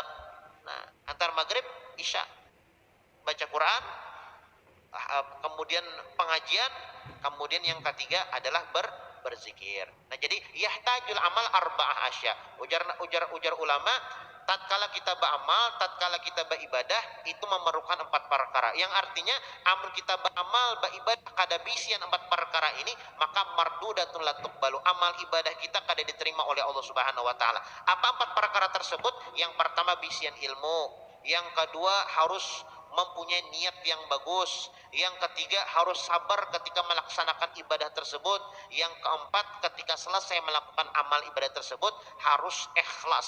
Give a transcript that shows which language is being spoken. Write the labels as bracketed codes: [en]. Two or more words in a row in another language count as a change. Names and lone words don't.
[id] Nah, antara maghrib isya baca Quran, kemudian pengajian, kemudian yang ketiga adalah berzikir. Nah, jadi [ar] yahtajul amal arba'ah asya. [id] Ujar ulama, tatkala kita beramal, tatkala kita beribadah itu memerlukan 4 perkara. Yang artinya amun kita beramal, beribadah [bjn] kada bisian [id] 4 perkara ini, maka [ar] mardudatun la tuqbalu. [id] Amal ibadah kita kada diterima oleh Allah [ar] Subhanahu wa taala. [id] Apa 4 perkara tersebut? Yang pertama bisian ilmu, yang kedua harus mempunyai niat yang bagus, yang ketiga harus sabar ketika melaksanakan ibadah tersebut, yang keempat ketika selesai melakukan amal ibadah tersebut harus ikhlas.